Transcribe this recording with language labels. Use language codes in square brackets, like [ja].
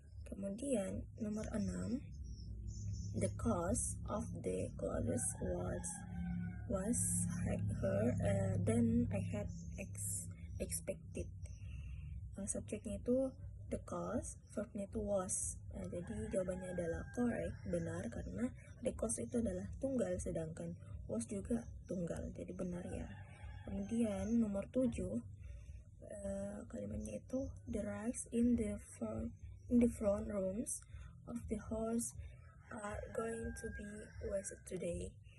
[id] Kemudian nomor 6, [en] the cost of the clothes was higher than I had expected. [id] Subjeknya itu the cost, verbnya itu was. Jadi jawabannya adalah correct, benar, karena the cost itu adalah tunggal, sedangkan was juga tunggal, jadi benar ya. Kemudian nomor 7, kalimatnya itu [en] the rice in the front rooms of the house are going to be wasted today.